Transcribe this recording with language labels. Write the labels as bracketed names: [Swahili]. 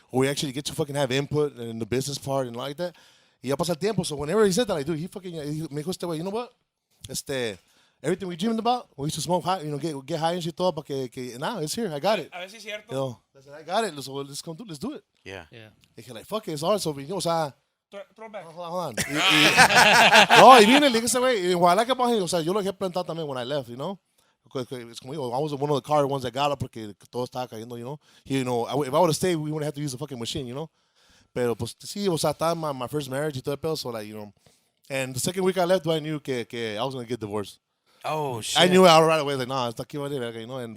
[English] or we actually get to fucking have input in the business part and like that. [Spanish] Y ya pasa el tiempo. [English] So, whenever he said that, like, dude, [Spanish] me dijo este güey, [English] you know what? Everything we dreamed about, we used to smoke high, you know, get high and shit todo, que now it's here, I got it. [Spanish] A ver si es cierto. [English] You know, I said, I got it, so let's come do, let's do it. Yeah. Yeah. Dije, like, fuck it, it's ours, so, you know, o sea, Throwback. hold on. [Spanish] No, y viene, le dije ese güey, y [English] what I like about him, [Spanish] o sea, yo lo dejé plantado también [English] when I left, you know? It's [Spanish] como digo, [English] I was one of the car ones that got up [Spanish] porque todo estaba cayendo, [English] you know? If I would have stayed, we wouldn't have to use the fucking machine, you know? [Spanish] Pero, pues, sí, o sea, estaba [English] my first marriage [Spanish] y todo el pedo, [English] so, like, you know. And the second week I left, I knew que I was going to get divorced. Oh, shit. I knew it right away, like, nah, [Spanish] está aquí, vale, [English] you know? And,